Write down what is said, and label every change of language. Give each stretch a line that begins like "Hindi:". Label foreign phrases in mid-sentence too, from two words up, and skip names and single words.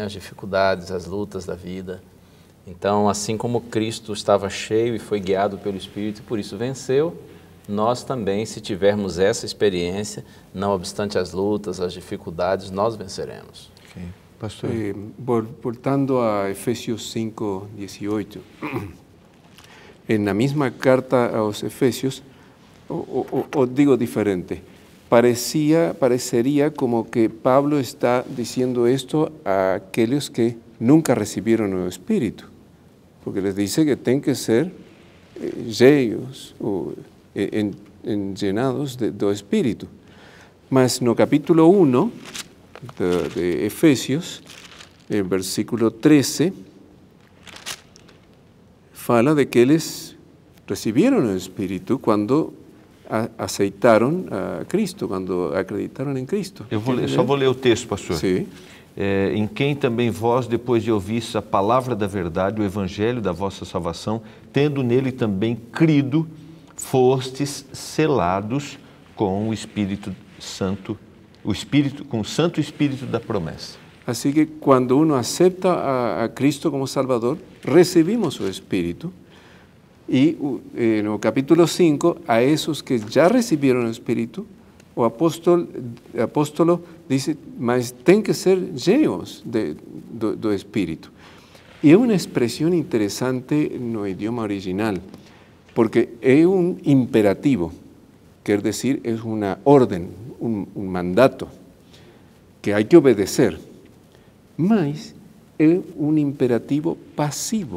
Portuguese: As dificuldades, as lutas da vida. Então, assim como Cristo estava cheio e foi guiado pelo Espírito e por isso venceu, nós também, se tivermos essa experiência, não obstante as lutas, as dificuldades, nós venceremos. Okay. Pastor. Voltando a
Spanish: Efesios 5, 18, en la misma carta a los Efesios, o digo diferente, parecería como que Pablo está diciendo esto a aquellos que nunca recibieron el Espíritu, porque les dice que tienen que ser llenos o llenados do Espíritu.
Portuguese: Mas no capítulo 1 de Efesios,
Spanish: el versículo
Portuguese: 13, fala de que eles
Spanish: recibieron el Espíritu cuando
Portuguese: aceitaram a Cristo, quando acreditaram em Cristo. Só vou ler o texto, pastor. Sim. Em quem também vós, depois de ouvirdes a palavra da verdade, o evangelho da vossa salvação, tendo nele também crido, fostes selados com o Espírito Santo, com o Santo Espírito da promessa. Assim que quando
Spanish: uno acepta
Portuguese: a Cristo como Salvador, recibimos o Espírito.
Spanish: Y en el capítulo 5, a esos que ya recibieron el Espíritu,
Portuguese: o apóstolo dice, mas tem que ser llenos do Espíritu.
Spanish: Y es una expresión interesante
Portuguese: no idioma
Spanish: original, porque es un imperativo, quiere decir, es una orden, un mandato, que hay que obedecer, mas es un imperativo pasivo.